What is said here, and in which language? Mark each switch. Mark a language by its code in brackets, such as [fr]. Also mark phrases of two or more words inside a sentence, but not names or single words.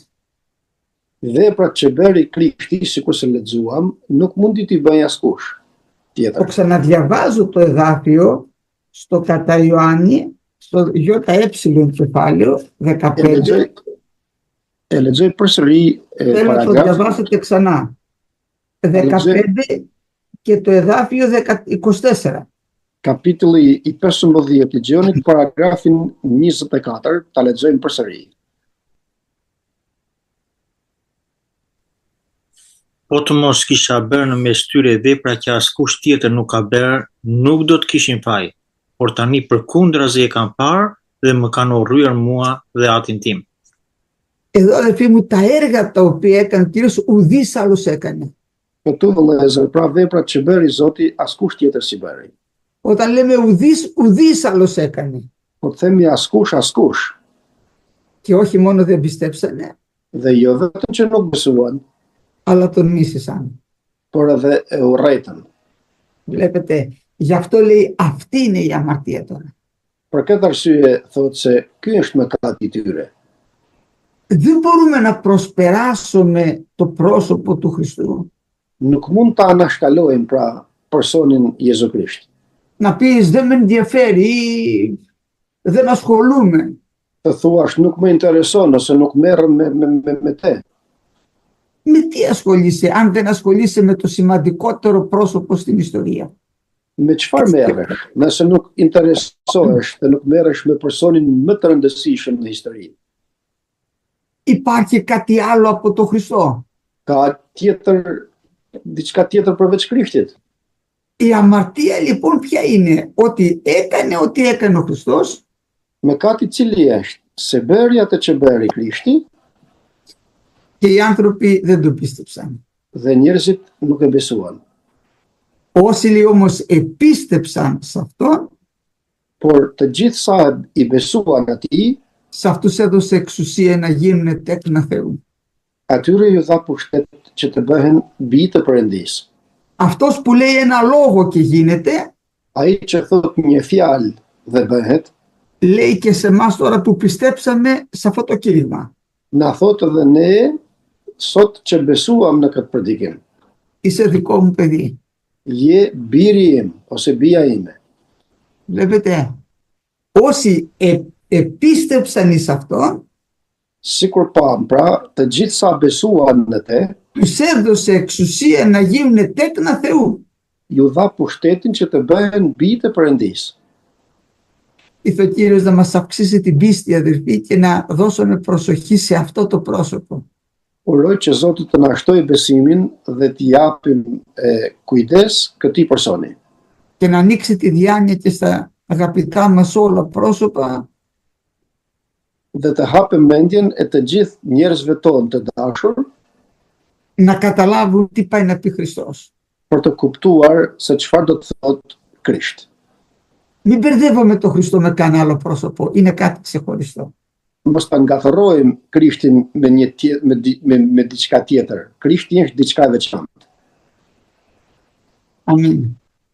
[sq] Veprat që bëri Krishti, sikur se lexuam, nuk mundi t'i bëjë askush [el] Το [sq] tjetër. [el] ξαναδιαβάζω το εδάφιο στο κατά Ιωάννη, στο ΙΕ κεφάλαιο 15. [sq] E lexoj përsëri [el] Θέλω να το [sq] paragraf, [el] διαβάσετε ξανά. 15 και το εδάφιο 24. [sq] kapitulli i 15 i Gjonit, paragrafin 24, ta lexojmë përsëri. Po të mos kisha bërë në mes tyre vepra që askush tjetër nuk ka bërë, nuk do të kishin faj. Por tani përkundrazi e kanë parë dhe më kanë urryer mua dhe atin tim. [el] Εδώ αδελφοί μου, τα έργα τα οποία έκανε ο Κύριος ουδής άλλος έκανε. [sq] Këtu vëllezër, pra veprat që bëri Zoti, askush tjetër si bëri. [el] Όταν λέμε ουδής άλλος έκανε. [sq] Po të themi askush, [el] Και όχι μόνο δεν πιστέψανε, [sq] dhe jo vetëm që nuk besuan, [el] αλλά τον μίσησαν. [sq] por edhe e urrejtën. [el] Βλέπετε, γι' αυτό λέει αυτή είναι η αμαρτία τώρα. [sq] Për këtë arsye thotë se ky është mëkati i tyre. [el] Δεν μπορούμε να προσπεράσουμε το πρόσωπο του Χριστού. [sq] nuk mund ta anashkalojmë pra personin Jezu Krisht. [el] Να πεις δεν με ενδιαφέρει, δεν ασχολούμαι. [sq] Të thuash nuk më intereson ose nuk merrem me te. [el] Με τι ασχολείσαι αν δεν ασχολείσαι με το σημαντικότερο πρόσωπο στην ιστορία? [sq] Me çfarë merresh? Nëse nuk interesohesh dhe nuk merresh me personin më të rëndësishëm në histori. [el] Υπάρχει κάτι άλλο από το Χριστό? [sq] Ka diçka tjetër përveç Krishtit. [el] Η αμαρτία λοιπόν ποια είναι? Ότι έκανε ό,τι έκανε ο Χριστός. [sq] Mëkati i cili është se bëri atë që bëri Krishti [el] Και οι άνθρωποι δεν το πίστεψαν. [sq] dhe njerëzit nuk e besuan. [el] Όσοι όμως επίστεψαν σε αυτό, [sq] Por të gjithë sa i besuan atij, [el] σε αυτούς έδωσε εξουσία να γίνουν τέκνα Θεού. [sq] atyre ju dha pushtet që të bëhen bij të Perëndisë. [el] Αυτός που λέει ένα λόγο και γίνεται, [sq] Ai që thot një fjalë dhe bëhet, [el] λέει και σε εμάς τώρα που πιστέψαμε σε αυτό το κήρυγμα. [sq] na thotë edhe ne sot që besuam në këtë predikim. [el] Είσαι δικό μου παιδί. [sq] Je biri im ose bija ime. [el] Βλέπετε, όσοι επίστεψαν εις αυτό, [sq] Sikur pam, pra, të gjithë sa besuan në te, [el] τους έδωσε εξουσία να γίνουν τέκνα Θεού. [sq] ju dha pushtetin që të bëhen bij të Perëndisë. [el] Ήρθε ο Κύριος να μας αυξήσει την πίστη, αδελφοί, και να δώσουμε προσοχή σε αυτό το πρόσωπο. [sq] Uroj që Zoti të na shtojë besimin dhe të japim kujdes këtij personi. [el] Και να ανοίξει τη διάνοια και στα αγαπητά μας όλα πρόσωπα, [sq] Dhe të hapim mendjen e të gjithë njerëzve tonë të dashur [el] να καταλάβουν τι πάει να πει Χριστός. [sq] për të kuptuar se çfarë do të thotë Krisht. [el] Μην μπερδεύουμε τον Χριστό με κανένα άλλο πρόσωπο, είναι κάτι ξεχωριστό. [sq] Mos ta ngathërrojmë Krishtin me diçka tjetër. Krishti është diçka e veçantë. [el] Αμήν.